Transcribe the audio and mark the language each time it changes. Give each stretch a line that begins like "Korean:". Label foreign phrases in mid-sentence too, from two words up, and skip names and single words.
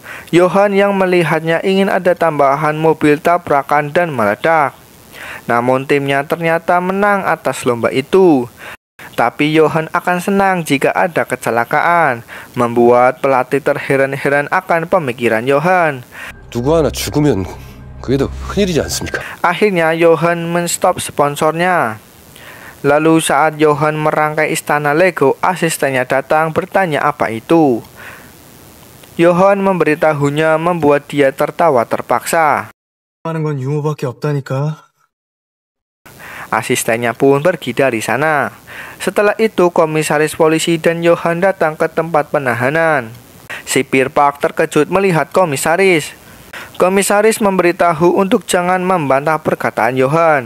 Indonesian: Johan yang melihatnya ingin ada tambahan mobil tabrakan dan meledak. Namun timnya ternyata menang atas lomba itu. Tapi Johan akan senang jika ada kecelakaan, membuat pelatih terheran-heran akan pemikiran Johan.
Korean: 누구 하나 죽으면 그게 더 큰일이지 않습니까?
Indonesian: Akhirnya Johan menstop sponsornya. Lalu saat Johan merangkai istana Lego, asistennya datang bertanya apa itu. Johan memberitahunya membuat dia tertawa terpaksa.
Korean: 하는 건 유머밖에 없다니까.
Indonesian: Asistennya pun pergi dari sana. Setelah itu komisaris polisi dan Johan datang ke tempat penahanan. Sipir Park terkejut melihat komisaris. Komisaris memberitahu untuk jangan membantah perkataan Johan.